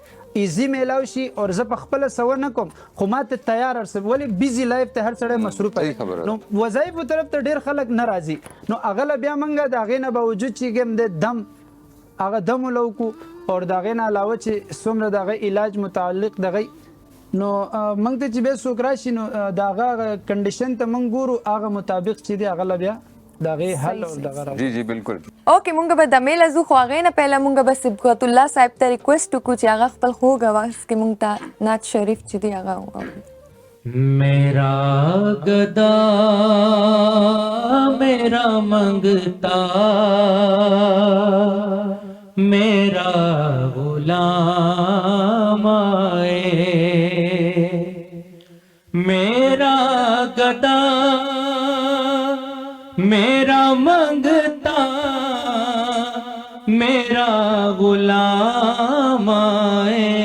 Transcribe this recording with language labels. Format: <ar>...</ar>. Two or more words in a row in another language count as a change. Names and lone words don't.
<ps>ایزی میلاو شي او زه په خپله سوه نه کوم خو ما ته تیار ارسم ولې</ps> <en>busy life</en> <ps>ته هر سړی مصروفه دی نو وظایفو طرف ته ډېر خلک نه راځي نو هغه له بیا موږ د هغې نه باوجود چې کوم دی دم هغه دم ولوکو او د هغې نه علاوه چې څومره د هغه علاج متعلق دغه نو موږ ته چې بیا څوک راشي نو د هغه کنډیشن ته موږ ګورو هغه مطابق چې دی هغه له بیا د هغې حل او دغه راشي جی جی بالکل اوکې مونږ به دمې له ځو خو هغې نه پهله مونږ به صبغت الله صاحب ته ریکویسټ وکړو چې هغه خپل خوږ اواز کې مونږ ته نعت شریف چې دی هغه واوري</ps> <ur>میرا گدا میرا منگتا میرا غلام آئے میرا گدا میرا منگتا میرا غلام آئے</ur>